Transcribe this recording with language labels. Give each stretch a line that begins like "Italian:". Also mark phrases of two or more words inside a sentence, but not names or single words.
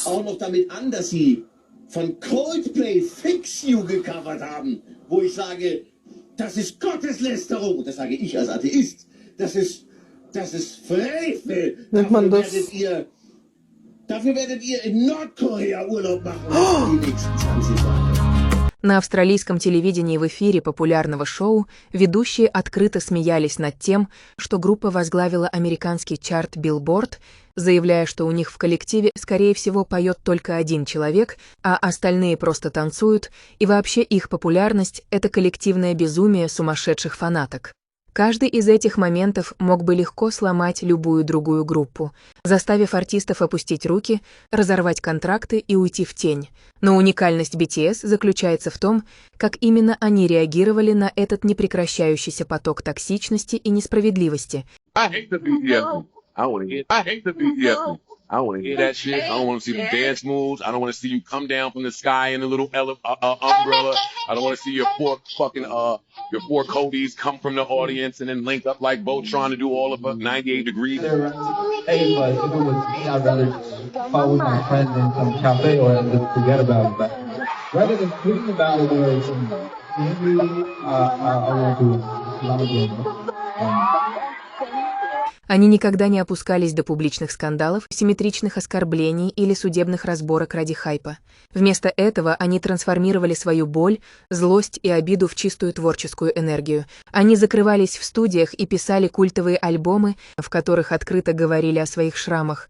German: Auch noch damit an, dass sie von Coldplay Fix You gecovert haben, wo ich sage, das ist Gotteslästerung. Und das sage ich als Atheist. Das ist Frevel. Dafür werdet ihr in Nordkorea Urlaub machen die nächsten 20 Jahre.
Russian: На австралийском телевидении в эфире популярного шоу ведущие открыто смеялись над тем, что группа возглавила американский чарт Billboard, заявляя, что у них в коллективе, скорее всего, поет только один человек, а остальные просто танцуют, и вообще их популярность — это коллективное безумие сумасшедших фанаток. Каждый из этих моментов мог бы легко сломать любую другую группу, заставив артистов опустить руки, разорвать контракты и уйти в тень. Но уникальность BTS заключается в том, как именно они реагировали на этот непрекращающийся поток токсичности и несправедливости.
English: I hate the BTS. I hate the BTS. I want to hear that shit. I don't want to see the dance moves. I don't want to see you come down from the sky in a little umbrella. I don't want to see your poor fucking your poor Kobe's come from the audience and then link up like Voltron to do all of 98 degrees. Hey, but if it was me, I'd rather just follow with my friends in some cafe or just forget about it. But rather than thinking about it or some angry, I want to love it.
Russian: Они никогда не опускались до публичных скандалов, симметричных оскорблений или судебных разборок ради хайпа. Вместо этого они трансформировали свою боль, злость и обиду в чистую творческую энергию. Они закрывались в студиях и писали культовые альбомы, в которых открыто говорили о своих шрамах.